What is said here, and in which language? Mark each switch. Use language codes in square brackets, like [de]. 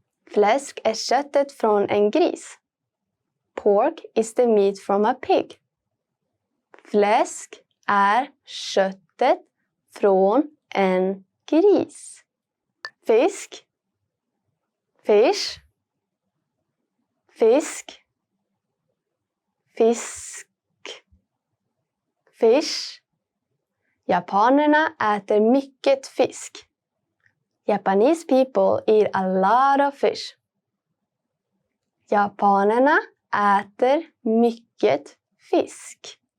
[sv] Fläsk är köttet från en gris. [en] Pork is the meat from a pig. [sv] Fläsk är köttet från en gris. Fisk. [en] Fish. [sv] Fisk. Fisk. Fish. Japanerna äter mycket fisk. [en] Japanese people eat a lot of fish. [sv] Japanerna äter mycket fisk.